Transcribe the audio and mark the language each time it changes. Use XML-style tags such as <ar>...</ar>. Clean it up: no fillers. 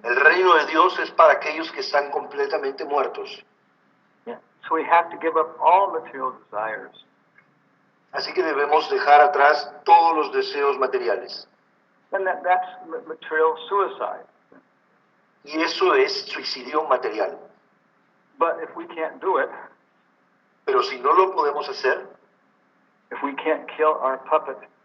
<es>El reino de Dios es para aquellos que están completamente muertos.</es> <en>Yeah. So we have to give up all material desires.</en> <es>Así que debemos dejar atrás todos los deseos materiales.</es> <en>And that's material suicide.</en> <es>Y eso es suicidio material.</es> <en>But if we can't do it,</en> <es>Pero si no lo podemos hacer,</es> <en>if we can't kill our puppet,</en>